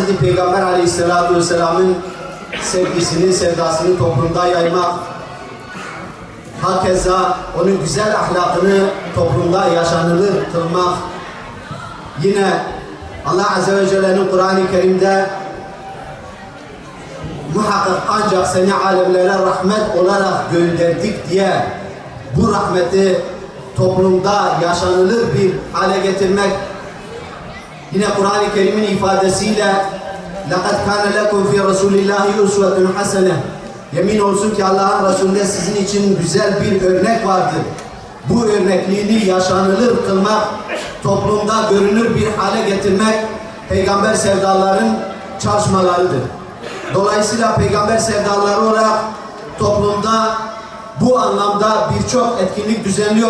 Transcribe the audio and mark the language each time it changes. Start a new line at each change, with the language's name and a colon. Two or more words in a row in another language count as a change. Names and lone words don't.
Turkish: Peygamber Aleyhisselatü Vesselam'ın sevgisini, sevdasını toplumda yaymak, hakeza onun güzel ahlakını toplumda yaşanılır kılmak, yine Allah Azze ve Celle'nin Kur'an-ı Kerim'de muhakkak ancak seni alemlere rahmet olarak gönderdik diye bu rahmeti toplumda yaşanılır bir hale getirmek, yine Kur'an-ı Kerim'in ifadesiyle
Arabic: لَقَدْ كَانَ لَكُمْ فِي رَسُولِ اللّٰهِ اُسْوَةٌ حَسَنَةٌ,
Turkish: yemin olsun ki Allah'ın Resulü'nde sizin için güzel bir örnek vardır. Bu örnekliğini yaşanılır kılmak, toplumda görünür bir hale getirmek peygamber sevdaların çalışmalarıdır. Dolayısıyla peygamber sevdaları olarak toplumda bu anlamda birçok etkinlik düzenliyor.